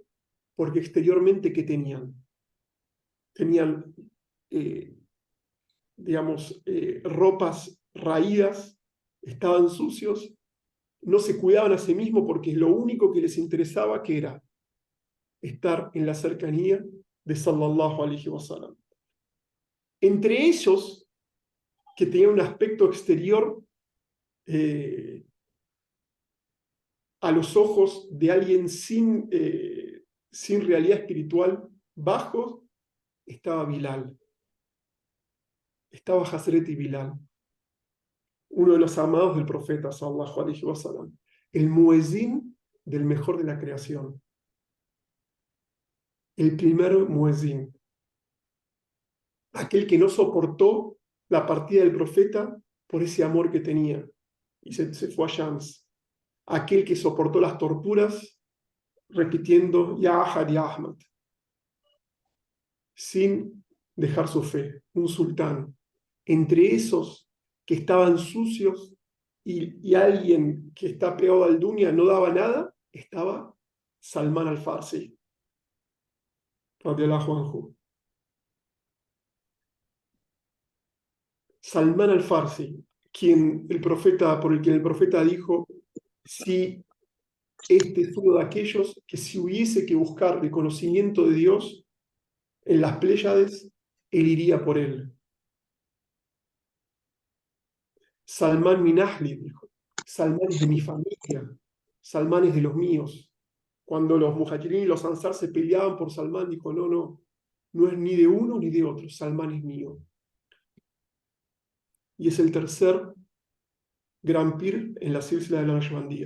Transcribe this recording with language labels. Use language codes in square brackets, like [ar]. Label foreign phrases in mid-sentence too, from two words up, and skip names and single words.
[es] Porque exteriormente, ¿qué tenían? Tenían digamos, ropas raídas, estaban sucios, no se cuidaban a sí mismos porque lo único que les interesaba que era estar en la cercanía de [ar] صلى الله عليه وسلم. [es] Entre ellos, que tenían un aspecto exterior a los ojos de alguien sin realidad espiritual, bajo, estaba Bilal, estaba Hazreti Bilal, uno de los amados del profeta, [ar] صلى الله عليه وسلم, [es] el muezín del mejor de la creación, el primer muezín, aquel que no soportó la partida del profeta por ese amor que tenía y se fue a Shams, aquel que soportó las torturas repitiendo [ar] يا أحد، يا أحمد, [es] sin dejar su fe, un sultán. Entre esos que estaban sucios y alguien que está pegado al dunya no daba nada, estaba Salman al-Farsi, [ar] رضي الله عنه. [es] Salman al-Farsi, por el que el profeta dijo, si este es uno de aquellos que si hubiese que buscar el conocimiento de Dios en las Pléyades, él iría por él. [ar] سلمان من أهلي, [es] dijo. Salman es de mi familia, Salman es de los míos. Cuando los muhajirín y los ansar se peleaban por Salman, dijo, no, no, no es ni de uno ni de otro, Salman es mío. Y es el tercer gran pir en la silsila de la Naqshbandía.